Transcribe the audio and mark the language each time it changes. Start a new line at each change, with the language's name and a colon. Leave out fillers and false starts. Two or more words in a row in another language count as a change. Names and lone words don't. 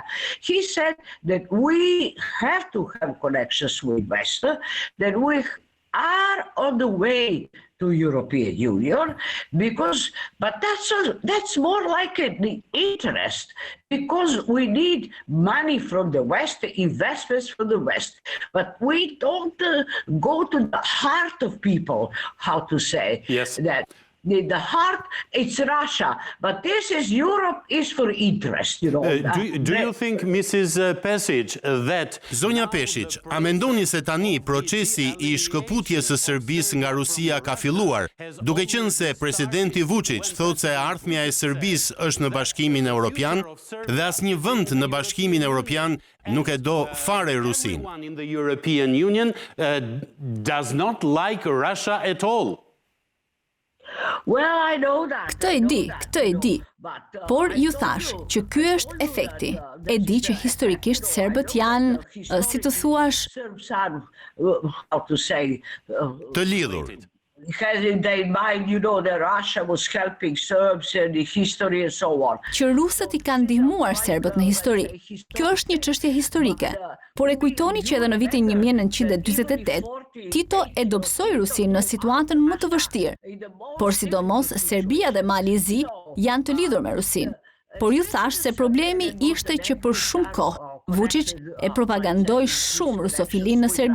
English: He said that we have to have connections with West, that we are on the way to European Union, but that's more like the interest, because we need money from the West, investments from the West, but we don't go to the heart of people, how to say that. The heart, it's Russia, but this is Europe is for interest, Do you think, Mrs. Pesic, that...
Albanian: Zonja Peshic, a mendoni se tani procesi i shkëputjes së Serbisë nga Rusia ka filluar, duke qenë se presidenti Vuçić thotë se ardhmja e Serbisë është në Bashkimin Evropian dhe asnjë vend në Bashkimin Evropian nuk e do fare Rusinë.
English: In the European Union does not like Russia at all. Well, I know that.
Albanian: Këtë e di. Por ju thash që ky është efekti. E di që historikisht serbët janë, si të thuash, të lidhur.
English: Has in their mind, that Russia was helping Serbs in the history and so on.
Albanian: Që rusët i kanë ndihmuar serbët në histori. Kjo është një çështje historike. Por e kujtoni që edhe në vitin 1948, Tito e dobësoi Rusinë në situatën më të vështirë. Por sidomos Serbia dhe Malizi janë të lidhur me Rusinë. Por ju thash se problemi ishte që për shumë kohë Vuçiç e propagandoi shumë rusofilin në Serbi.